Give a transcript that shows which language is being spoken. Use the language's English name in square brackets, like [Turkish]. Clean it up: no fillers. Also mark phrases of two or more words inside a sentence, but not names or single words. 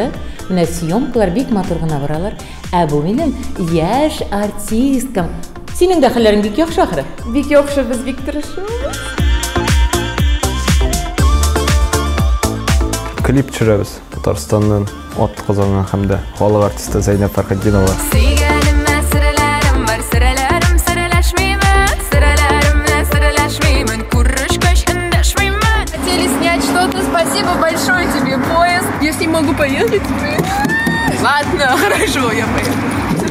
[Tatar] Менә съемкалар бик матур гына баралар. Ә бу минем яшь артисткам. Синең дә хәлләрең бик яхшы ахры. Бик яхшы, без бик тырышабыз. Клип төшерәбез. Татарстаннан ат казанган һәм дә халык артисты Зәйнәп Фәрхетдинова. [Russian] Спасибо большое тебе, поезд. Я с ним могу поехать? Ладно, хорошо, я поеду.